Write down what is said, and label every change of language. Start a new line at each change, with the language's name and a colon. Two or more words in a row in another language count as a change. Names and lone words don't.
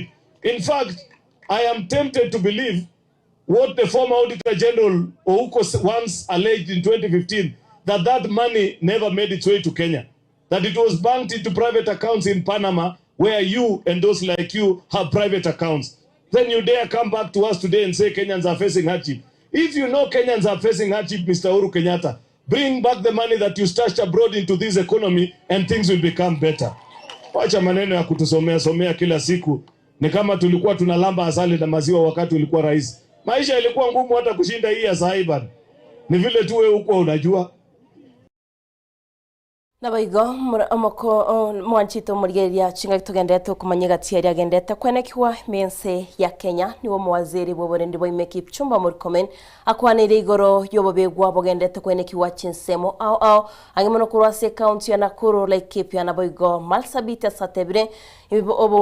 English: In fact, I am tempted to believe what the former Auditor General Ouko once alleged in 2015, that money never made its way to Kenya, that it was banked into private accounts in Panama, where you and those like you have private accounts. Then you dare come back to us today and say Kenyans are facing hardship. If you know Kenyans are facing hardship, Mr. Uhuru Kenyatta, bring back the money that you stashed abroad into this economy and things will become better.
Swahili: Wacha maneno ya kutusomea kila siku. Ni kama tulikuwa tunalamba asali na maziwa wakati ulikuwa rais. Maisha ilikuwa ngumu hata kushinda hii ya saiba. Ni vile tu wewe uko unajua.
Gusii: Nabaigo amoko mwanchito murigeria chinga tugendete kumanyega tiari agendete kwenekiwa mense ya Kenya niwo muwaziri bwoborendi boimeki Kipchumba Murkomen akwanire igoro yobobegwa bogendete kwenekiwa chinsemo ao angimono kurwase county ya Nakuru Laikipia nabaigo Marsabit Satebre ibo obo